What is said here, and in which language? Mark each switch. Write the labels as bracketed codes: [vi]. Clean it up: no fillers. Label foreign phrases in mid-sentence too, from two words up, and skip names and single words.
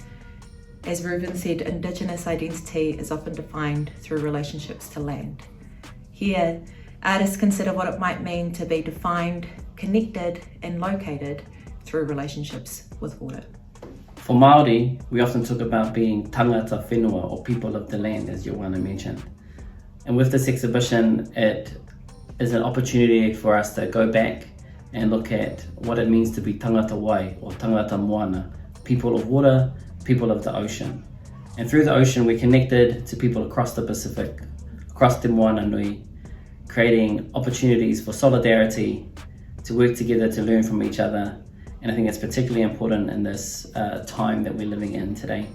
[en] As Ruben said, Indigenous identity is often defined through relationships to land. Here, artists consider what it might mean to be defined, connected and located through relationships with water. For Māori, we often talk about being [mi] tangata whenua, [en] or people of the land, as Yuana mentioned. And with this exhibition, it is an opportunity for us to go back and look at what it means to be [mi] tangata wai, [en] or [mi] tangata moana, [en] people of water, people of the ocean. And through the ocean, we're connected to people across the Pacific, across Te Moana Nui, creating opportunities for solidarity, to work together, to learn from each other. And I think it's particularly important in this time that we're living in today.